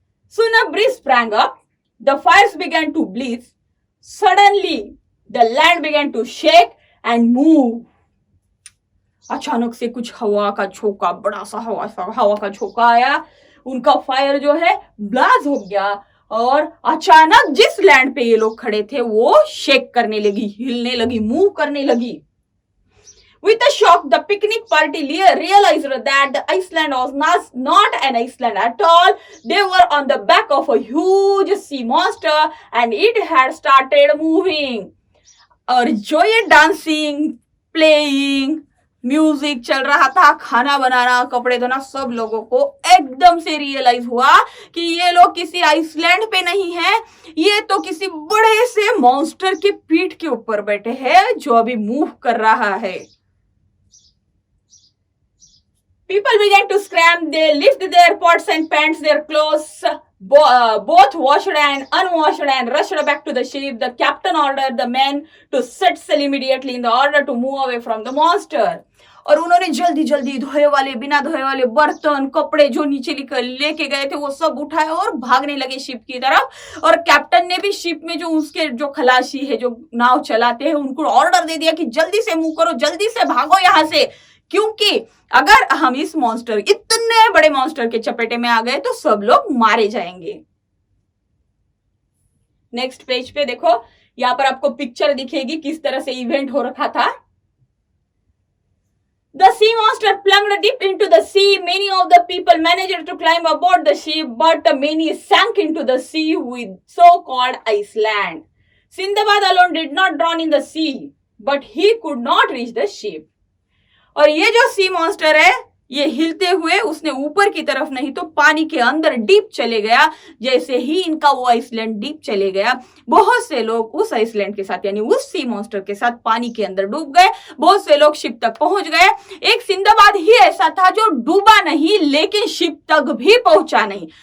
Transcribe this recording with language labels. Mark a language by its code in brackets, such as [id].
[en] Soon a breeze sprang up. The fires began to blaze. Suddenly, The land began to shake and move. [hi] अचानक से कुछ हवा का झोंका, बड़ा सा हवा का झोंका आया, उनका फायर जो है ब्लास्ट हो गया और अचानक जिस लैंड पे ये लोग खड़े थे वो शेक करने लगी, हिलने लगी, मूव करने लगी. [en] With a shock, the picnic party realized that the Iceland was not an Iceland at all. They were on the back of a huge sea monster and it had started moving. [hi] और जो ये dancing, playing, music चल रहा था, खाना बनाना, कपड़े धोना, सब लोगों को एकदम से रियलाइज हुआ कि ये लोग किसी आइसलैंड पे नहीं है, ये तो किसी बड़े से मॉन्स्टर के पीठ के ऊपर बैठे हैं जो अभी मूव कर रहा है. [en] People began to scram. They lifted their pots and pans, their clothes, both washed and unwashed, and rushed back to the ship. The captain ordered the men to set sail immediately in the order to move away from the monster. [hi] और उन्होंने जल्दी जल्दी धोए वाले, बिना धोए वाले बर्तन, कपड़े जो नीचे लेके गए थे वो सब उठाए और भागने लगे शिप की तरफ. और कैप्टन ने भी शिप में जो उसके जो खलासी है, जो नाव चलाते हैं, उनको ऑर्डर दे दिया कि जल्दी से मूव करो, जल्दी से भागो यहाँ से, क्योंकि अगर हम इस मॉन्स्टर, इतने बड़े मॉन्स्टर के चपेटे में आ गए तो सब लोग मारे जाएंगे. नेक्स्ट पेज पे देखो, यहाँ पर आपको पिक्चर दिखेगी किस तरह से इवेंट हो रखा था. [en] The sea monster plunged deep into the sea. Many of the people managed to climb aboard the ship, but many sank into the sea with so-called Iceland. Sindbad alone did not drown in the sea, but he could not reach the ship. [hi] और ये जो sea monster है, ये हिलते हुए उसने ऊपर की तरफ नहीं तो पानी के अंदर डीप चले गया. जैसे ही इनका वो आइसलैंड डीप चले गया, बहुत से लोग उस आइसलैंड के साथ यानी उस सी मॉन्स्टर के साथ पानी के अंदर डूब गए. बहुत से लोग शिप तक पहुंच गए. एक सिंदबाद ही ऐसा था जो डूबा नहीं लेकिन शिप तक भी पहुंचा नहीं.